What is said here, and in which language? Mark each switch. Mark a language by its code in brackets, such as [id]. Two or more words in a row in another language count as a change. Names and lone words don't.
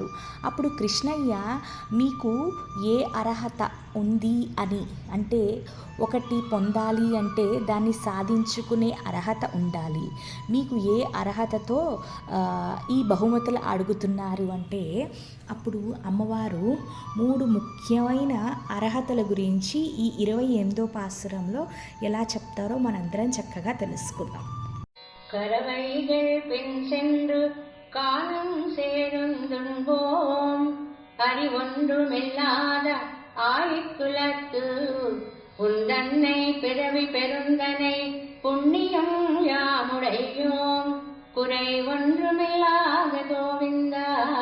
[te] అప్పుడు కృష్ణయ్య మీకు ఏ అర్హత ఉంది అని, అంటే ఒకటి పొందాలి అంటే దాన్ని సాధించుకునే అర్హత ఉండాలి. మీకు ఏ అర్హతతో ఈ బహుమతులు అడుగుతున్నారు అంటే, అప్పుడు అమ్మవారు 3 ముఖ్యమైన అర్హతల గురించి ఈ 28వ పాసురంలో ఎలా చెప్తారో మనందరం చక్కగా తెలుసుకుందాం. [ta] கரவைகள் பின் சென்று காணும் சேருந்துன்போம் அறிவொன்றுமில்லாத ஆழிக்குலத்து உந்தன்னை பிறவி பெருந்தனை புண்ணியம் யாமுடையோம் குறை ஒன்றுமில்லாத கோவிந்தா